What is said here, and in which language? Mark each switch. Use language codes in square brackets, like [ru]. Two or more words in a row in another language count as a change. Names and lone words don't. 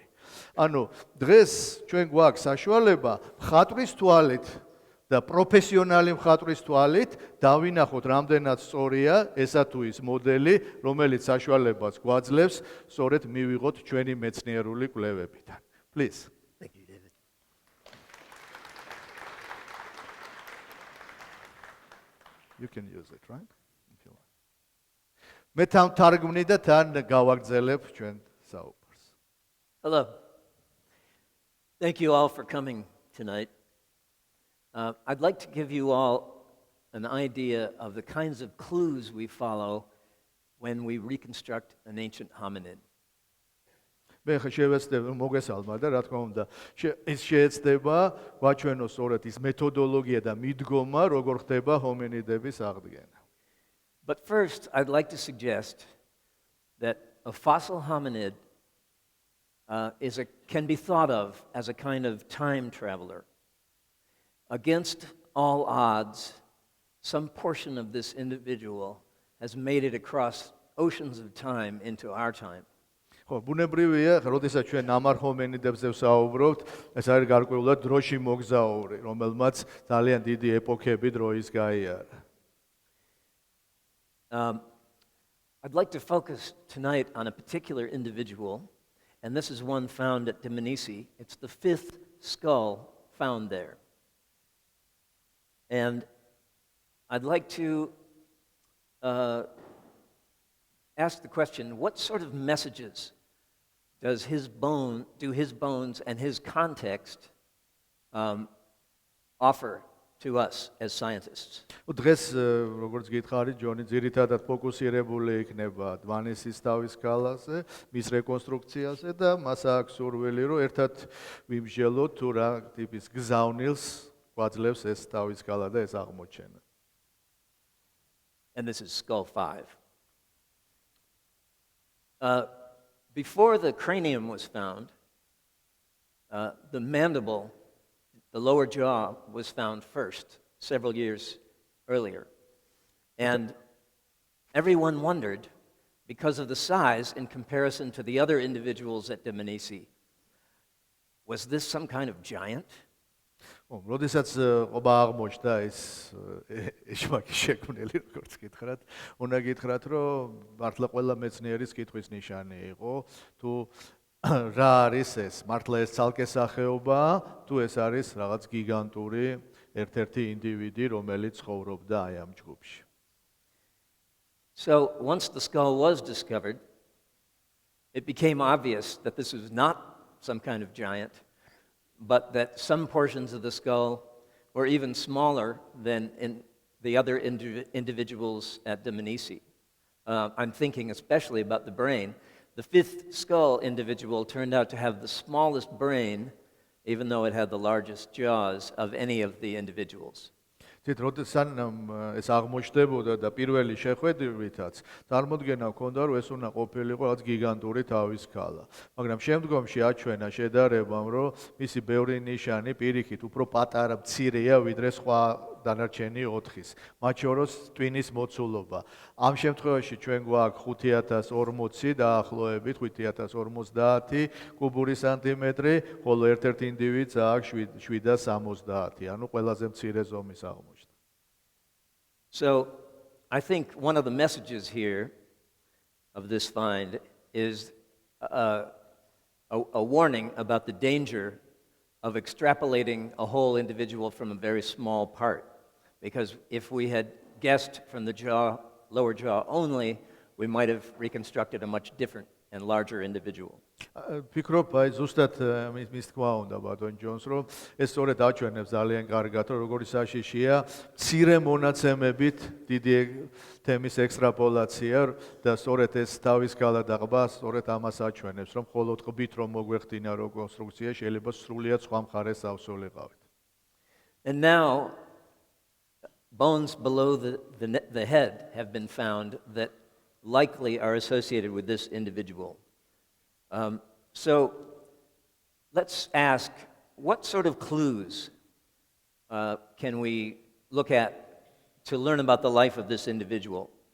[ka] ანუ დღეს ჩვენ გვაქვს საშუალება მხატვრის თვალით და პროფესიონალი მხატვრის თვალით დავინახოთ, რამდენად სწორია ესა თუ ის მოდელი, რომელიც საშუალებას გვაძლევს სწორედ მივიღოთ ჩვენი მეცნიერული კვლევებიდან. [en] Please. Thank you, David. You can use it, right? If you want. [ka] მე თან თარგმნი და თან გავაგრძელებ ჩვენ საუბარს. [en] Hello. Thank you all for coming tonight. I'd like to give you all an idea of the kinds of clues we follow when we reconstruct an ancient hominid. [ka] მე შევეცდები მოგესალმა და რა თქმა უნდა ის შეეცდება გვაჩვენოს სწორედ ის მეთოდოლოგია და მიდგომა როგორ ხდება ჰომინიდების აღდგენა. [en] But first, I'd like to suggest that a fossil hominid can be thought of as a kind of time traveler. Against all odds, some portion of this individual has made it across oceans of time into our time. [ka] ხო, ბუნებრივია, როდესაც ჩვენ ამარ ჰომინიდებზე ვსაუბრობთ, ეს არის გარკვეულად დროში მოგზაური, რომელმაც ძალიან დიდი ეპოქები დროის გაიარა. [en] I'd like to focus tonight on a particular individual, and this is one found at Tbilisi. It's the fifth skull found there. And I'd like to ask the question, what sort of messages does his bones and his context offer to us as scientists? [ka] დღეს როგორც გითხარი ჯონი ძირითადად ფოკუსირებული იქნება დვანისის თავის ქალაზე, მის რეკონსტრუქციაზე და მას აქვს სურვილი რომ ერთად ვიმსჯელოთ თუ რა ტიპის გზავნილს გვაძლევს ეს თავის ქალა და ეს აღმოჩენა. [en] And this is skull 5. Before the cranium was found, the mandible, the lower jaw, was found first, several years earlier. And everyone wondered, because of the size in comparison to the other individuals at Tbilisi, was this some kind of giant? [ka] როდესაც ყობა აღმოჩნდა ეს ეშმაკი შექმნელი, როგორც გითხრათ, უნდა გითხრათ, რომ მართლა ყველა მეცნიერის კითხვის ნიშანი იყო, თუ რა არის ეს, მართლა ეს ცალკე სახეობა, თუ ეს არის რაღაც გიგანტური ერთ-ერთი ინდივიდი, რომელიც ცხოვრობდა აი ამ ჯგუფში. [en] So once the skull was discovered, it became obvious that this was not some kind of giant, but that some portions of the skull were even smaller than in the other individuals at Tbilisi. I'm thinking especially about the brain. The fifth skull individual turned out to have the smallest brain, even though it had the largest jaws of any of the individuals. [ka] თით როდესაც ეს აღმოჩნდებოდა და პირველი შეხვედრითაც წარმოდგენა ჰქონდა რომ ეს უნდა ყოფილიყო რაღაც გიგანტური თავის ქალა. მაგრამ შემდგომში აჩვენა შედარებამ რომ მისი ბევრი ნიშანი პირიქით უფრო პატარა მცირეა ვიდრე სხვა დანარჩენი 4-ის. მათ შორის ტვინის მოცულობა. ამ შემთხვევაში ჩვენ გვაქვს 5040 დაახლოებით 5050 კუბური სანტიმეტრი, ხოლო ერთ-ერთ ინდივიდს აქვს 770, ანუ ყველაზე მცირე ზომის აღმოჩნდა. [en] So, I think one of the messages here of this find is a warning about the danger of extrapolating a whole individual from a very small part. Because if we had guessed from the lower jaw only, we might have reconstructed a much different and larger individual. [ka] ფიქრობ, აი ზუსტად მის თქვა უნდა ბატონ ჯონს, რომ ეს სწორედ აჩვენებს ძალიან კარგად, რომ როგორი საშიშია მცირე მონაცემებით დიდი თემის ექსტრაპოლაცია და სწორედ ეს თავის გალა და ყბა სწორედ ამას აჩვენებს, რომ მხოლოდ ყბით რომ მოგვეხდინა რეკონსტრუქცია შეიძლება სრულიად სხვა მხარეს ავსულიყავით. [en] And now bones below the head have been found that likely are associated with this individual. So let's ask, what sort of clues can we look at to learn about the life of this individual?